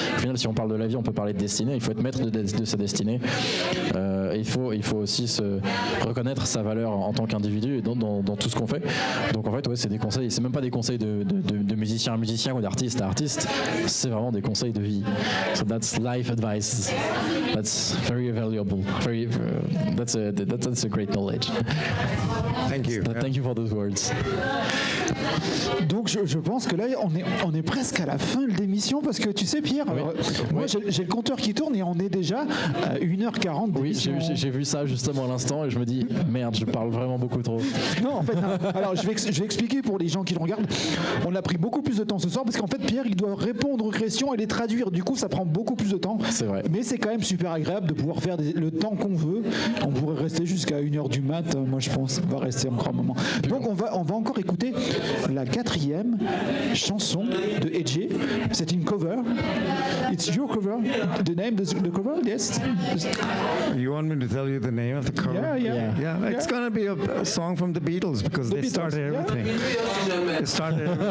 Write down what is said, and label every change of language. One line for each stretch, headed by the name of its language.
French: Au final, si on parle de la vie, on peut parler de destinée. Il faut être maître de sa destinée. Il faut aussi se reconnaître sa valeur en tant qu'individu et dans tout ce qu'on fait. Donc en fait, ouais, c'est des conseils. C'est même pas des conseils de musicien à musicien ou d'artiste à artiste. C'est vraiment des conseils de vie.
English: So that's life advice. That's very valuable. That's a great knowledge. Thank you. Thank you for those words.
French: Donc je pense que là on est presque à la fin de l'émission, parce que tu sais Pierre, moi j'ai le compteur qui tourne et on est déjà à 1h40 d'émission. Oui, j'ai vu ça justement à l'instant et je me dis merde, je parle vraiment beaucoup trop. Non, en fait, non. Alors je vais expliquer pour les gens qui le regardent. On a pris beaucoup plus de temps ce soir parce qu'en fait Pierre il doit répondre aux questions et les traduire, du coup ça prend beaucoup plus de temps. C'est vrai. Mais c'est quand même super agréable de pouvoir faire le temps qu'on veut. On pourrait rester jusqu'à 1h du mat, moi je pense. On va rester encore un moment. Donc on va encore écouter la 4e chanson de Ajay. C'est une cover.
English: It's your cover. The name of the cover, yes. You want me to tell you the name of the cover? Yeah. It's gonna be a song from the Beatles, because they started everything. They started